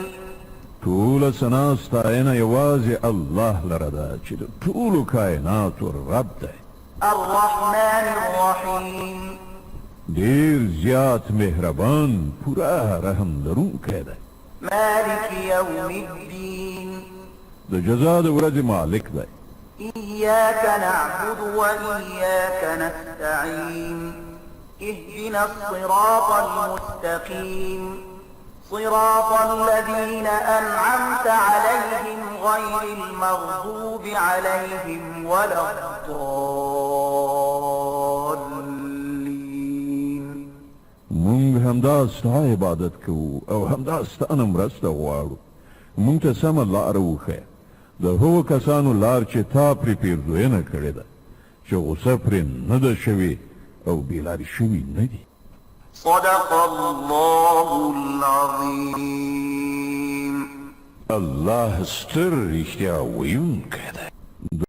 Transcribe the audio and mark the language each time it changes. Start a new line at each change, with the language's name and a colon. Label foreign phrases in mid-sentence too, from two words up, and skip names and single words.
Pashto: ټوله ثنا ستاینه یوازې الله لره ده چې د ټولو کائناتو رب دی.
Arabic: الرحمن الرحیم.
Pashto: ډېر زیات مهربان پوره رحم لرونکی دی.
Arabic: مالک یوم الدین.
Pashto: د جزا د ورځې مالک دی.
Arabic: إياك نعبد وإياك نستعين. اهدنا الصراط المستقيم صراط الذين أنعمت عليهم غير المغضوب عليهم ولا الضالين.
Pashto: مونږ همدا ستا عبادت کوو او همدا ستانه مرسته غواړو. مونږ ته سمه لاره وښیه، د هغو کسانو لار چې تا پرې پیرزوینه کړې ده، چې غوسه پرې نه ده شوې او بېلارې شوي نه دي.
Arabic: صدق الله العظيم.
Pashto: الله ستر رښتیا ویونکی دی.